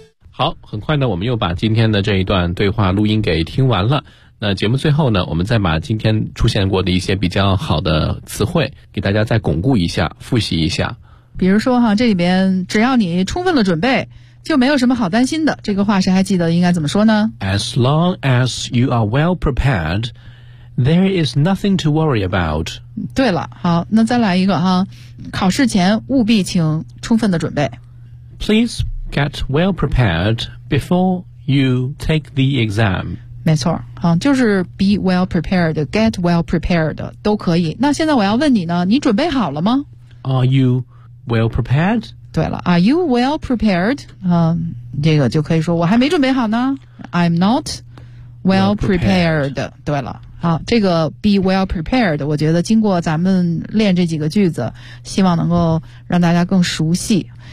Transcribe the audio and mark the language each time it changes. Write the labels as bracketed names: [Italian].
[Chinese] 好，很快呢，我们又把今天的这一段对话录音给听完了。那节目最后呢，我们再把今天出现过的一些比较好的词汇给大家再巩固一下，复习一下。比如说哈，这里边只要你充分的准备，就没有什么好担心的。这个话谁还记得应该怎么说呢？ [English] As long as you are well prepared, there is nothing to worry about. [Chinese] 对了，好，那再来一个哈，考试前务必请充分的准备。 [English] Please get well prepared before you take the exam. [Chinese] 没错、就是 [English] be well prepared, get well prepared, [Chinese] 都可以。那现在我要问你呢，你准备好了吗？ [English] Are you well prepared? [Chinese] 对了， [English] are you well prepared?、 [Chinese] 这个就可以说我还没准备好呢。 [English] I'm not well prepared. [Chinese] 对了，好，这个 [English] be well prepared, [Chinese] 我觉得经过咱们练这几个句子，希望能够让大家更熟悉。